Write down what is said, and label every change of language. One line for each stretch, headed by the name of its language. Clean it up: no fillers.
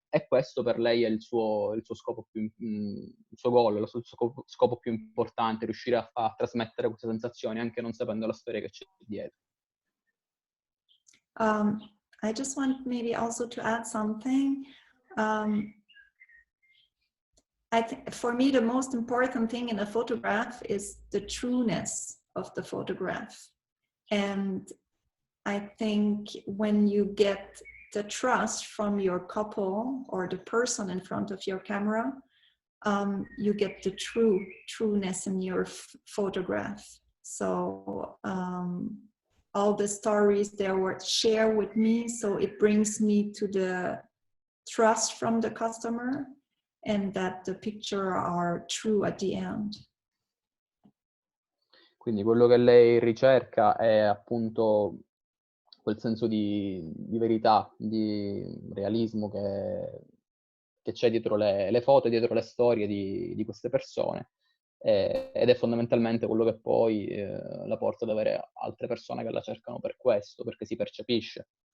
Italian: E questo per lei è il suo scopo il suo goal, il suo scopo più importante, riuscire a trasmettere queste sensazioni anche non sapendo la storia che c'è dietro.
English: I just want maybe also to add something. I think for me, the most important thing in a photograph is the trueness of the photograph. And I think when you get the trust from your couple or the person in front of your camera, you get the trueness in your photograph. So all the stories they were shared with me, so it brings me to the trust from the customer, and that the picture are true at the end.
Italian: Quindi quello che lei ricerca è appunto quel senso di verità, di realismo che c'è dietro le foto, dietro le storie di queste persone, ed è fondamentalmente quello che poi la porta ad avere altre persone che la cercano per questo, perché si percepisce.